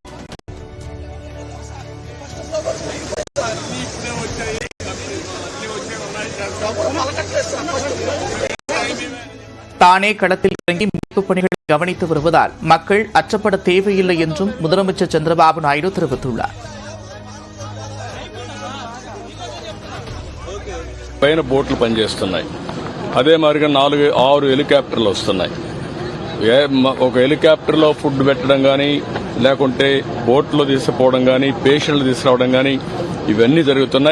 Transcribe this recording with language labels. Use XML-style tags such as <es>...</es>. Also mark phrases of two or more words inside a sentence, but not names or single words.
<ta>தானே களத்தில் இறங்கி மீட்புப் பணிகளை கவனித்து வருவதால் மக்கள் அச்சப்பட தேவையில்லை என்றும் முதலமைச்சர் சந்திரபாபு நாயுடு தெரிவித்துள்ளார்.</ta> <te>పైన బోట్లు పనిచేస్తున్నాయి. అదే మాదిరిగా 4-6 హెలికాప్టర్లు వస్తున్నాయి. ఒక హెలికాప్టర్లో ఫుడ్ పెట్టడం కానీ, లేకుంటే బోట్లో తీసుకుపోవడం కానీ, పేషెంట్లు తీసుకురావడం కానీ ఇవన్నీ జరుగుతున్నాయి.</te>